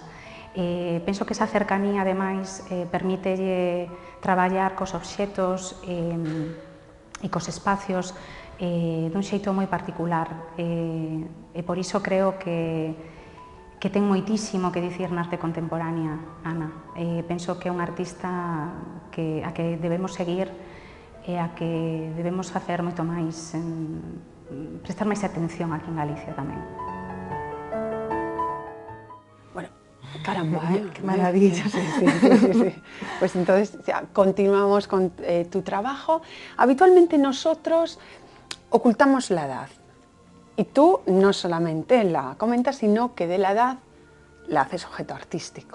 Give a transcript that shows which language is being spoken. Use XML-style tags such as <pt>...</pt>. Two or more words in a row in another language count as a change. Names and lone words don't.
<gl>Penso que esa cercanía, ademais, permítelle traballar cos obxetos e cos espacios dun xeito moi particular, e por iso creo que ten moitísimo que dicir na arte contemporánea, Ana. Penso que é un artista a que debemos seguir e a que debemos facer moito máis, prestar máis atención aquí en Galicia tamén.</gl> <es>Bueno, caramba, qué maravilla. Sí. Pues entonces ya, continuamos con tu trabajo. Habitualmente nosotros ocultamos la edad. Y tú no solamente la comentas, sino que de la edad la haces objeto artístico.</es>